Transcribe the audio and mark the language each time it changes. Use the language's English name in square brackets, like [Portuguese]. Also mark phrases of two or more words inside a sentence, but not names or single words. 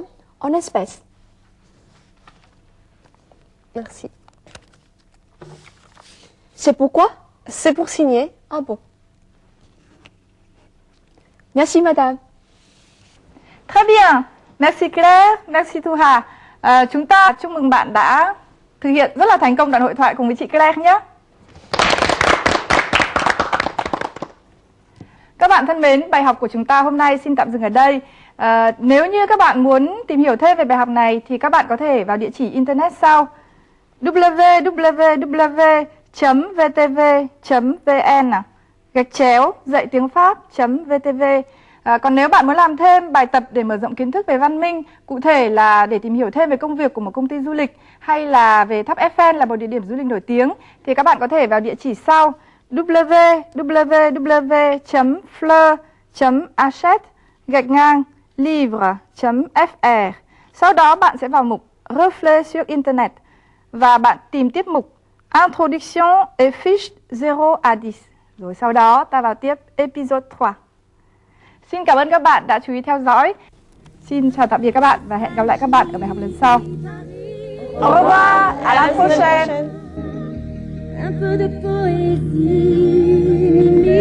[French] En espèces. Merci. C'est pourquoi? C'est pour signer. Ah bon. Merci madame. Très bien. Merci Claire, merci Thu Hà. [Vietnamese] Chúng ta chúc mừng bạn đã thực hiện rất là thành công đoạn hội thoại cùng với chị Claire nhé. Các bạn thân mến, bài học của chúng ta hôm nay xin tạm dừng ở đây. Nếu như các bạn muốn tìm hiểu thêm về bài học này thì các bạn có thể vào địa chỉ internet sau: www.vtv.vn/dạy tiếng Pháp.vtv. Còn nếu bạn muốn làm thêm bài tập để mở rộng kiến thức về văn minh, cụ thể là để tìm hiểu thêm về công việc của một công ty du lịch hay là về tháp Eiffel là một địa điểm du lịch nổi tiếng, thì các bạn có thể vào địa chỉ sau: www.fleur.achet-livre.fr. Sau đó bạn sẽ vào mục [French] Reflet sur Internet [Vietnamese] và bạn tìm tiếp mục [French] Introduction et fiche 0 à 10. [Vietnamese] Rồi sau đó ta vào tiếp episode 3. Xin cảm ơn các bạn đã chú ý theo dõi. Xin chào tạm biệt các bạn và hẹn gặp lại các bạn ở bài học lần sau. [French] Au revoir, à la prochaine. Un peu de poésie.